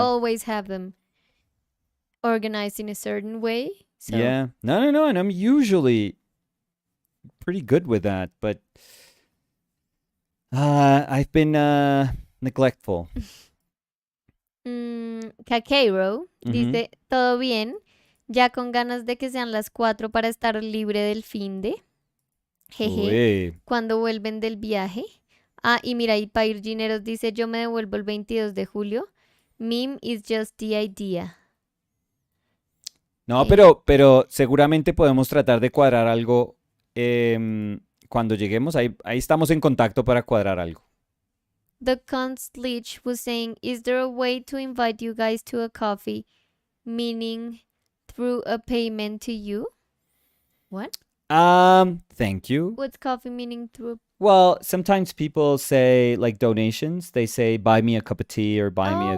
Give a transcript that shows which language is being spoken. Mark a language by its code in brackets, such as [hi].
[en] always have them organized in a certain way. So, Yeah. No, no, no. And I'm usually pretty good with that, but I've been neglectful. [es] Caqueiro Hmm. dice, ¿todo bien? Ya con ganas de que sean las 4 para estar libre del finde. Jeje. Uy. Cuando vuelven del viaje. Ah, y mira, y Pair Gineros dice, yo me devuelvo el 22 de julio. [en] Meme is just the idea. [es] No, pero seguramente podemos tratar de cuadrar algo cuando lleguemos. Ahí estamos en contacto para cuadrar algo. [en] The Kunstlich was saying, is there a way to invite you guys to a coffee? Meaning through a payment to you? What? Thank you. What's coffee meaning through? Well, sometimes people say like donations. They say buy me a cup of tea or buy me a